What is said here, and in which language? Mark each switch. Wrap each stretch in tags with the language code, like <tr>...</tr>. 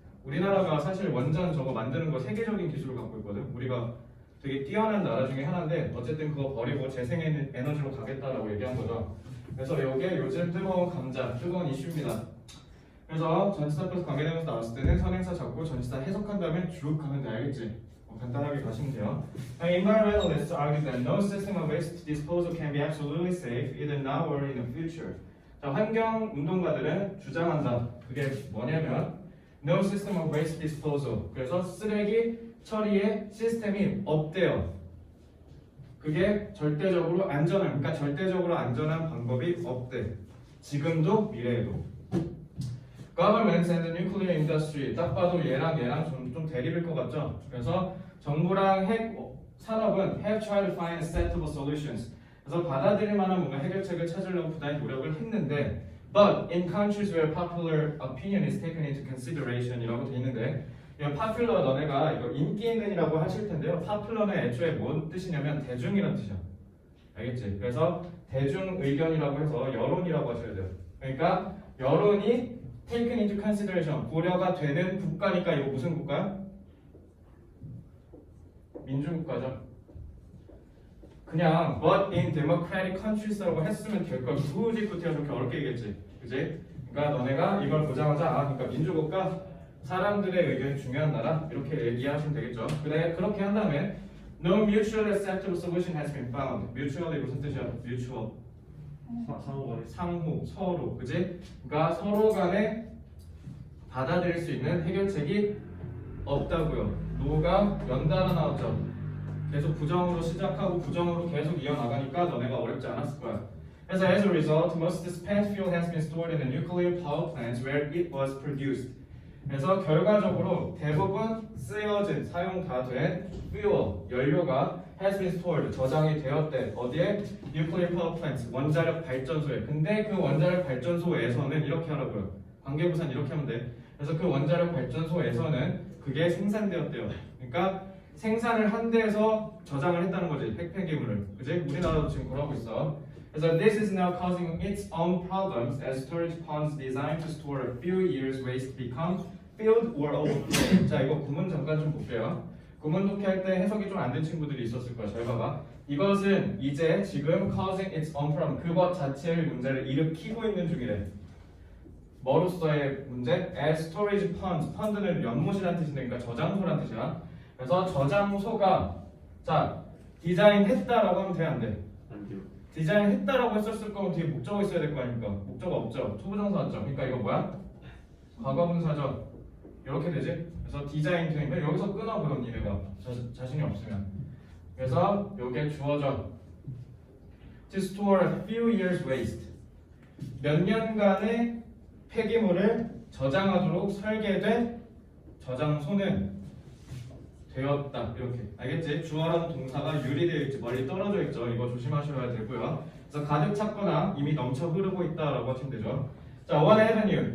<ko>우리나라가 사실 원전 저거 만드는 거 세계적인 기술을 갖고 있거든. 우리가 되게 뛰어난 나라 중에 하나인데 어쨌든 그거 버리고 재생에너지로 가겠다라고 얘기한 거죠. 그래서 이게 요즘 뜨거운 감자, 뜨거운 이슈입니다. 그래서 전치사 플러스 관계대명사 나왔을 때는 선행사 잡고 전치사 해석한 다음에 쭉 가면 돼. 알겠지? 간단하게 가시면 돼요.</ko> <en>Environmentalists argue that no system of waste disposal can be absolutely safe either now or in the future.</en> <ko>자, 환경 운동가들은 주장한다. 그게 뭐냐면</ko> <en>no system of waste disposal.</en> <ko>그래서 쓰레기 처리의 시스템이 없대요. 그게 절대적으로 안전한, 그러니까 절대적으로 안전한 방법이 없대. 지금도 미래에도.</ko> <en>Governments and the nuclear industry.</en> <ko>딱 봐도 얘랑 좀 대립일 것 같죠? 그래서 정부랑 핵 산업은</ko> <en>have tried to find acceptable solutions.</en> <ko>그래서 받아들일 만한 뭔가 해결책을 찾으려고 부단히 노력을 했는데</ko> <en>But in countries where popular opinion is taken into consideration</en> <ko>이라고 돼 있는데 이 popular 너네가 이거 인기 있는이라고 하실 텐데요. popular는 애초에 뭔 뜻이냐면 대중이라는 뜻이야. 알겠지? 그래서 대중 의견이라고 해서 여론이라고 하셔야 돼요. 그러니까 여론이</ko> <en>taken into consideration</en> <ko>고려가 되는 국가니까 이거 무슨 국가야? 민주국가죠. 그냥</ko> <en>but in democratic countries</en> <ko>라고 했으면 될 걸 굳이 저렇게 어렵게 얘기했지, 그지? 그러니까 너네가 이걸 보자마자 그러니까 민주국가 사람들의 의견이 중요한 나라 이렇게 이해하시면 되겠죠. 그래 그렇게 한 다음에</ko> <en>no mutually acceptable solution has been found.</en> <ko>mutually 무슨 뜻이야?</ko> <en>mutual</en> <ko>상호간에 상호 서로, 그지? 그러니까 서로 간에 받아들일 수 있는 해결책이 없다고요. 노가 연달아 나왔죠. 계속 부정으로 시작하고 부정으로 계속 이어나가니까 너네가 어렵지 않았을 거야.</ko> <en>그래서 as a result, most spent fuel has been stored in the nuclear power plants where it was produced.</en> <ko>그래서 결과적으로 대부분 쓰여진 사용 다 된 fuel 연료가</ko> <en>has been stored</en> <ko>저장이 되었대. 어디에?</ko> <en>nuclear power plants</en> <ko>원자력 발전소에. 근데 그 원자력 발전소에서는 이렇게 하라고요. 관계부산 이렇게 하면 돼. 그래서 그 원자력 발전소에서는 그게 생산되었대요. 그러니까 생산을 한 데에서 저장을 했다는 거지, 폐기물을. 그지? 우리나라도 지금 그러고 있어.</ko> <en>그래서 this is now causing its own problems as storage ponds designed to store a few years waste become filled or overflow.</en> <ko>자, 이거 구문 잠깐 좀 볼게요. 구문 독해할 때 해석이 좀 안 된 친구들이 있었을 거야. 잘 봐봐. 이것은 이제 지금</ko> <en>causing its own problem,</en> <ko>그것 자체의 문제를 일으키고 있는 중이래. 뭐로서의 문제?</ko> <en>as storage ponds.</en> <ko>펀드는 연못이라는 뜻인데, 그러니까 저장소라는 뜻이야. 그래서 저장소가 자 디자인했다라고 하면 돼, 안 돼? 안 돼요. 디자인했다라고 했었을 거면 뒤에 목적어 있어야 될 거 아닙니까? 목적어 없죠. 투부정사 왔죠. 그러니까 이거 뭐야? 과거분사죠. 이렇게 되지? 그래서 디자인 되니까 여기서 끊어 그럼 니네가 자신이 없으면. 그래서 요게 주어져.</ko> <en>To store a few years waste.</en> <ko>몇 년간의 폐기물을 저장하도록 설계된 저장소는 되었다. 이렇게 알겠지? 주어라는 동사가 유리되어 있지, 멀리 떨어져 있죠. 이거 조심하셔야 되고요. 그래서 가득 찼거나 이미 넘쳐 흐르고 있다라고 하시면 되죠. 자,</ko> <en>one avenue.</en>